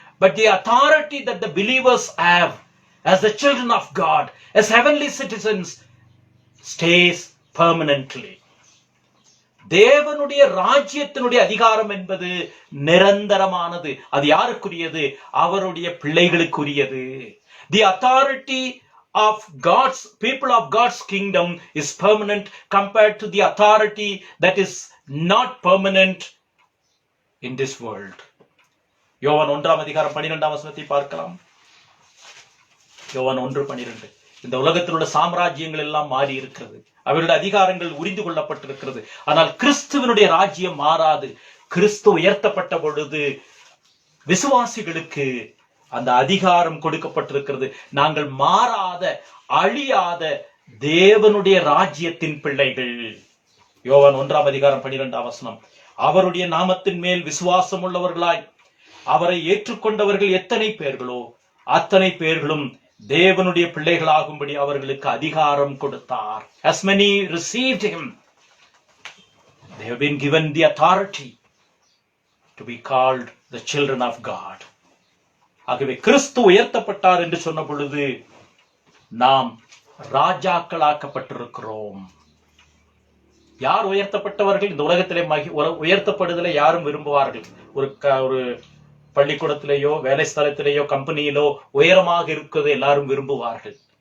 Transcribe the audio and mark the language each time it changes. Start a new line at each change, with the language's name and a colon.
English: But the authority that the believers have as the children of God, as heavenly citizens, stays permanently.
Tamil: தேவனுடைய ராஜ்யத்தினுடைய அதிகாரம் என்பது நிரந்தரமானது. அது யாருக்குரியது? அவருடைய பிள்ளைகளுக்குரியது.
English: The authority of God's people of God's kingdom is permanent compared to the authority that is not permanent in this world.
Tamil: யோவான் 1:12 பார்க்கலாம். யோவான் 1:12. இந்த உலகத்தில் உள்ள சாம்ராஜ்யங்கள் எல்லாம் மாறி இருக்கிறது, அவருடைய அதிகாரங்கள் உரிந்து கொள்ளப்பட்டிருக்கிறது. ஆனால் கிறிஸ்துவனுடைய ராஜ்யம் மாறாது. கிறிஸ்து உயர்த்தப்பட்ட பொழுது விசுவாசிகளுக்கு அந்த அதிகாரம் கொடுக்கப்பட்டிருக்கிறது. நாங்கள் மாறாத அழியாத தேவனுடைய ராஜ்யத்தின் பிள்ளைகள். யோவான் 1:12. அவருடைய நாமத்தின் மேல் விசுவாசம் உள்ளவர்களாய் அவரை ஏற்றுக்கொண்டவர்கள் எத்தனை பேர்களோ அத்தனை பேர்களும் தேவனுடைய பிள்ளைகளாகும்படி அவர்களுக்கு அதிகாரம் கொடுத்தார்.
English: As many received him, they have been given the authority to be called the children of God.
Tamil: ஆகவே கிறிஸ்து உயர்த்தப்பட்டார் என்று சொன்ன பொழுது நாம் ராஜாக்களாக்கப்பட்டிருக்கிறோம். யார் உயர்த்தப்பட்டவர்கள்? இந்த உலகத்திலே உயர்த்தப்படுதலை யாரும் விரும்புவார்கள். ஒரு பள்ளிக்கூடத்திலேயோ வேலை ஸ்தலத்திலேயோ கம்பெனியிலோ உயரமாக இருக்கிறது எல்லாரும் விரும்புவார்கள்.